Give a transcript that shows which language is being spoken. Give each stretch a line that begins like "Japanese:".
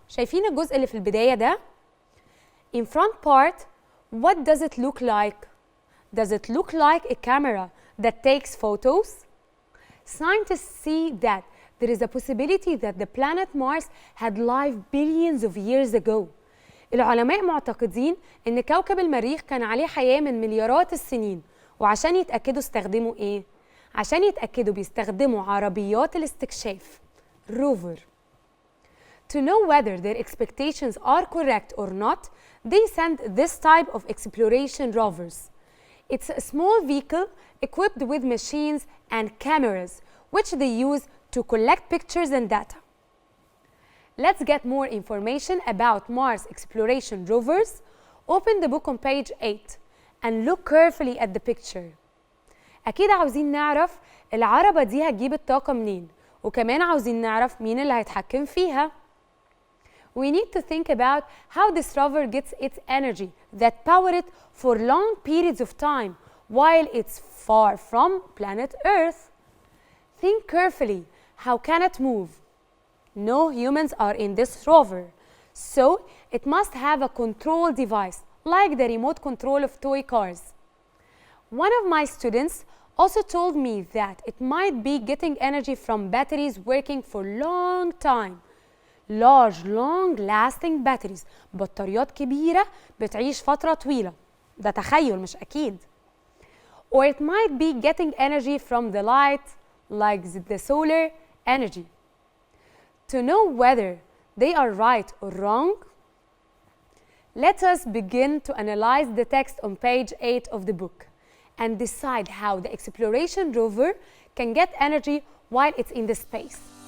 Arabic: شايفين الجزء اللي في البداية ده؟
English: In front part, what does it look like? Does it look like a camera that takes photos? Scientists see that there is a possibility that the planet Mars had life billions of years ago.
Arabic: العلماء معتقدين إن كوكب المريخ كان عليه حياة من مليارات السنين، وعشان يتأكدوا استخدموا إيه؟ عشان يتأكدوا بيستخدموا عربيات الاستكشاف rover.
English: To know whether their expectations are correct or not, they send this type of exploration rovers. It's a small vehicle equipped with machines and cameras, which they use to collect pictures and data. Let's get more information about Mars exploration rovers. Open the book on page 8 and look carefully at the picture.
Arabic: أكيد عاوزين نعرف العربة دي هتجيب الطاقة منين، وكمان عاوزين نعرف مين اللي هيتحكم فيها.
English: we need to think about how this rover gets its energy that power it for long periods of time while it's far from planet Earth. Think carefully, how can it move? No humans are in this rover, so it must have a control device like the remote control of toy cars. One of my students also told me that it might be getting energy from batteries working for long time. Large, long-lasting batteries.
Arabic: بطاريات كبيرة بتعيش فترة طويلة. ده تخيل مش أكيد.
English: Or it might be getting energy from the light, like the solar energy. To know whether they are right or wrong, let us begin to analyze the text on page 8 of the book and decide how the exploration rover can get energy while it's in the space.